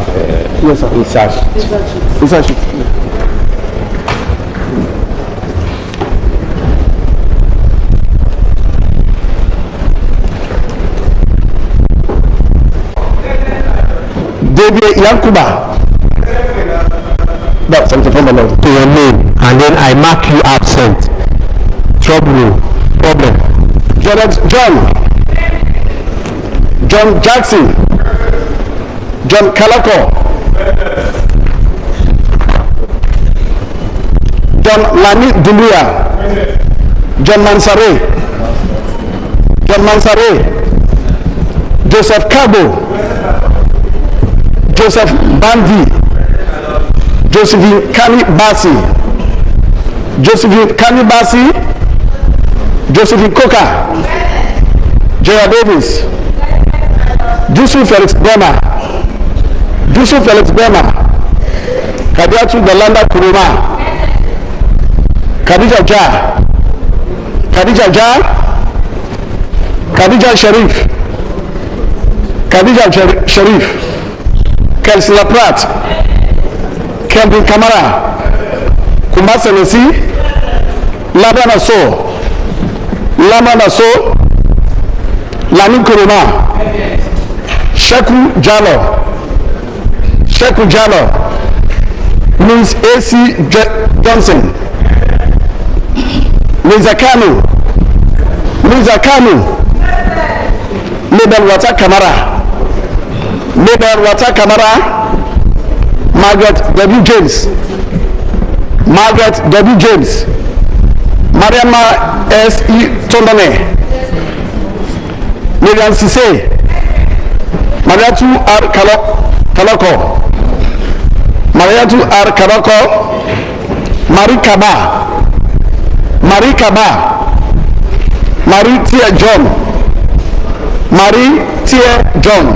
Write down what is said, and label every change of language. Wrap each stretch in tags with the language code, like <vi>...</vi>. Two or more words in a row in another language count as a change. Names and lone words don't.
<en>Yes, sir. Insert sheet. David Yankuba. That's 74, my lord. To your name, and then I mark you absent. Problem. John Jackson. John Kalako. John Lani Dumbuya. John Mansare. Joseph Cabo. Joseph Bandi. Josephine Kani Basi. Josephine Coca. Gerard Davis. Yusuf Felix Bema. Kadiatu Belanda Kuruma. Khadija Sharif. Kelsey Laprat. Kelvin Kamara. Kumasa Nesi. Lamana So. Lamin Kuruma. Sheku Jalo. Ms. A.C. Johnson. Liza Kanu. Mabel Wata Kamara. Margaret W. James. Mariama S. E. Tondone. Miriam Sise. Mariatu R. Kaloko. Marie Tia John.</en>